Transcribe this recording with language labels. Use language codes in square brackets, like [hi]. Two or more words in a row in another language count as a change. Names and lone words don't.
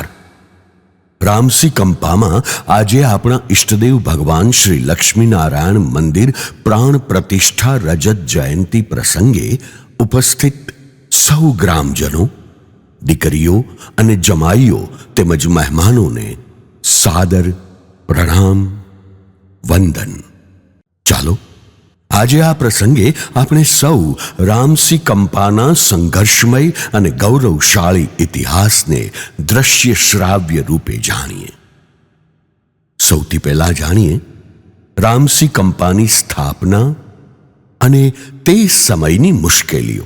[gu] રામસી કંપામાં આજે આપણા ઇષ્ટદેવ ભગવાન શ્રી લક્ષ્મી નારાયણ મંદિર પ્રાણ પ્રતિષ્ઠા રજત જયંતી પ્રસંગે ઉપસ્થિત સૌ ગ્રામજનો, દીકરીઓ અને જમાઈઓ તેમજ મહેમાનોને સાદર પ્રણામ વંદન। चालो આજે આ પ્રસંગે આપણે સૌ રામસી કંપાના સંઘર્ષમય અને ગૌરવશાળી ઇતિહાસને દ્રશ્ય શ્રાવ્ય રૂપે જાણીએ। સૌથી પહેલા જાણીએ રામસી કંપાની સ્થાપના અને તે સમયની મુશ્કેલીઓ।